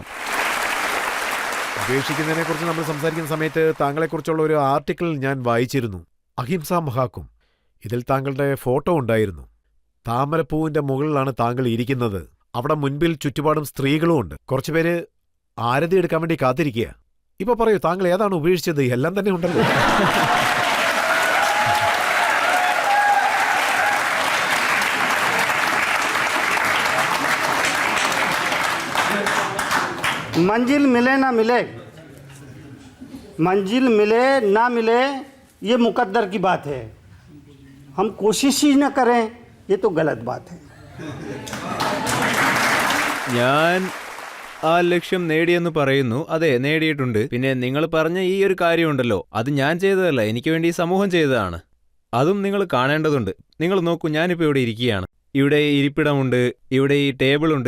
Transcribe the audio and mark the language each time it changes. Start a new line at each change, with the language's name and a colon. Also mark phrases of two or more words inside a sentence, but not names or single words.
Malayalam: ഉപേക്ഷിക്കുന്നതിനെ കുറിച്ച് നമ്മൾ സംസാരിക്കുന്ന സമയത്ത് താങ്കളെക്കുറിച്ചുള്ള ഒരു ആർട്ടിക്കിൾ ഞാൻ വായിച്ചിരുന്നു, അഹിംസ മഹാക്കും. ഇതിൽ താങ്കളുടെ ഫോട്ടോ ഉണ്ടായിരുന്നു. താമരപ്പൂവിന്റെ മുകളിലാണ് താങ്കൾ ഇരിക്കുന്നത്. അവിടെ മുൻപിൽ ചുറ്റുപാടും സ്ത്രീകളും ഉണ്ട്. കുറച്ചുപേര് ആരതി എടുക്കാൻ വേണ്ടി കാത്തിരിക്കുക. ഇപ്പൊ പറയൂ, താങ്കൾ ഏതാണ് ഉപേക്ഷിച്ചത്? എല്ലാം തന്നെ ഉണ്ടല്ലോ.
Hindi: मंजिल मिले ना मिले, मंजिल मिले ना मिले, ये मुकद्दर की बात है. हम कोशिश ही न करें, ये तो गलत बात है.
Malayalam: ഞാൻ ആ ലക്ഷ്യം നേടിയെന്ന് പറയുന്നു. അതെ, നേടിയിട്ടുണ്ട്. പിന്നെ നിങ്ങൾ പറഞ്ഞ ഈ ഒരു കാര്യമുണ്ടല്ലോ, അത് ഞാൻ ചെയ്തതല്ല, എനിക്ക് വേണ്ടി സമൂഹം ചെയ്തതാണ്. അതും നിങ്ങൾ കാണേണ്ടതുണ്ട്. നിങ്ങൾ നോക്കൂ, ഞാനിപ്പോൾ ഇവിടെ ഇരിക്കുകയാണ്. ഇവിടെ ഇരിപ്പിടമുണ്ട്, ഇവിടെ ഈ ടേബിളുണ്ട്.